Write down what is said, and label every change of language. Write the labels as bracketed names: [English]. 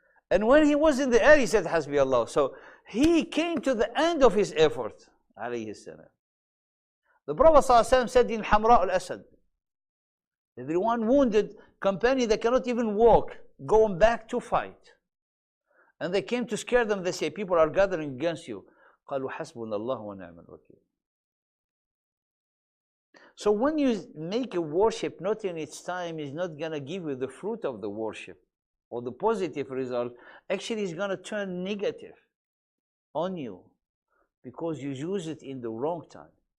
[English] And when he was in the air, he said, Hasbi Allah. So he came to the end of his effort, alayhi salam. The Prophet ﷺ said in Hamra al-Asad, everyone wounded, company that cannot even walk, going back to fight. And they came to scare them. They say, people are gathering against you. [Arabic] قالوا حسبنا الله ونعم الوكيل. [English] So when you make a worship not in its time, it's not going to give you the fruit of the worship or the positive result. Actually, it's going to turn negative on you because you use it in the wrong time.